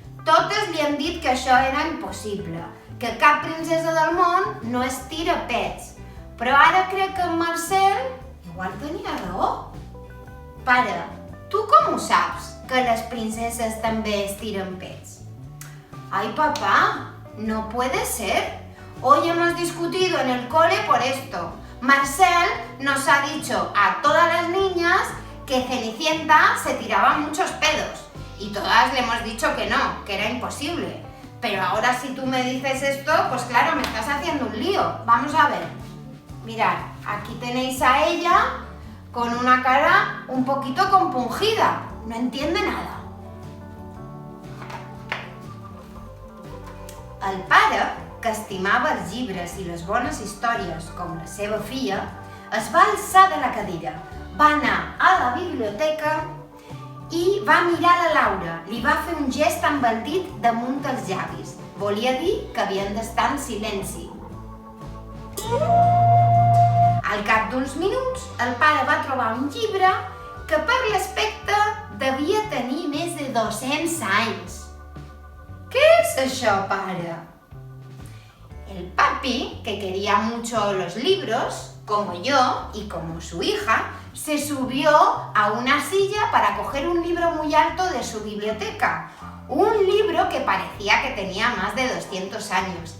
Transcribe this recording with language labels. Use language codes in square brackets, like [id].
[ca] Totes li han dit que això era impossible, que cap princesa del món no es tira pets. Però ara crec que en Marcel igual tenia raó». «Pare, tu com ho saps, que les princeses també es tiren pets?». [es] «Ay, papá, no puede ser. Hoy hemos discutido en el cole por esto. Marcel nos ha dicho a todas las niñas que Cenicienta se tiraba muchos pedos. Y todas le hemos dicho que no, que era imposible. Pero ahora si tú me dices esto, pues claro, me estás haciendo un lío. Vamos a ver. Mirad, aquí tenéis a ella con una cara un poquito compungida. No entiende nada». [ca] El pare, que estimava els llibres i les bones històries com la seva filla, es va alçar de la cadira, va anar a la biblioteca i va mirar la Laura. Li va fer un gest amb el dit damunt els llavis. Volia dir que havien d'estar en silenci. Al cap d'uns minuts, el pare va trobar un llibre que per l'aspecte devia tenir més de 200 anys. [es] «¿Qué es eso, pare?». El papi, que quería mucho los libros, como yo y como su hija, se subió a una silla para coger un libro muy alto de su biblioteca. Un libro que parecía que tenía más de 200 años.